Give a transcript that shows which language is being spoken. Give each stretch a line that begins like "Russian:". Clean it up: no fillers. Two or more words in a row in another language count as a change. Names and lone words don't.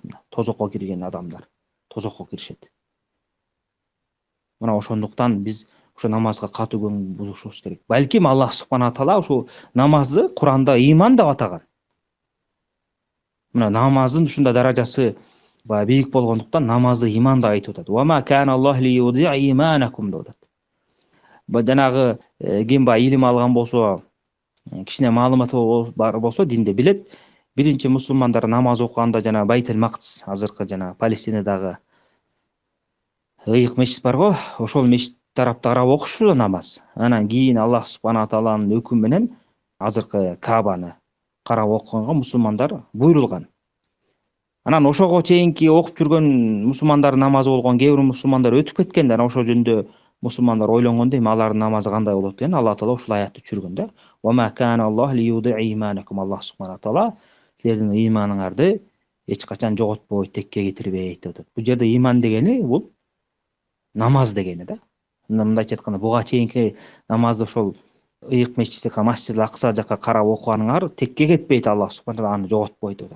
Kyrgyz: Тозокко кирген адамдар тозокко киришет. Мына ошондуктан биз ошо намазга катуу көңүл бурушубуз керек. Балким Аллах субхана таала ошо намазды Куранда ыйман деп атаган. Мына намаздын ушундай даражасы бийик болгондуктан намазды ыйман деп айтып атат.
Arabic: وما كان الله ليضيع إيمانكم
Kyrgyz: деп атат. Жанагы ким илим алган болсо, кичине маалыматы бар болсо динде билет. Биринчи мусулмандар намаз окуганда жана Байтул Мақдис, азыркы жана Палестинадагы ыйык мечит барго, ошол мечит тарапта карап окушу намаз. Анан кийин Аллах субхана тааланын өкүмү менен азыркы Каабаны карап окуганга мусулмандар буйрулган. Анан ошого чейинки окуп жүргөн мусулмандардын намазы болгон кээ бир мусулмандар өтүп кеткен. Анан ошол жөнүндө мусулмандар ойлонгондо, эми алардын намазы кандай болот деген Алла таала ушул аятты түшүргөн да.
Arabic: وما كان الله ليضيع إيمانكم.
Kyrgyz: Аллах субхана таала силердин ыйманыңарды эч качан жоготпойт, текке кетирбейт деп атат. Бул жерде ыйман дегени бул намаз дегени да. Мындайча айтканда, буга чейинки намазды ошол ыйык мечитке, Масжид Акса жака карап окуганыңар текке кетпейт, Аллах субхана таала аны жоготпойт деп атат.